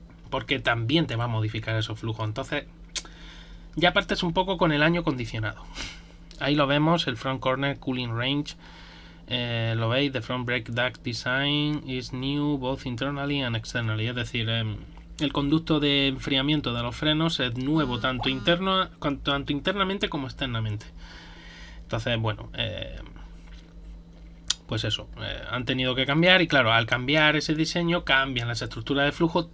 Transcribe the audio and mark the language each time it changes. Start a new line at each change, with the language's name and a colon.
Spanish: porque también te va a modificar esos flujos. Entonces ya partes un poco con el año condicionado. Ahí lo vemos, el
English: front corner cooling range.
Spanish: Lo veis,
English: the front brake duct design is new both internally and externally.
Spanish: Es decir, el conducto de enfriamiento de los frenos es nuevo tanto internamente como externamente. Entonces, bueno, pues eso, han tenido que cambiar, y claro, al cambiar ese diseño cambian las estructuras de flujo.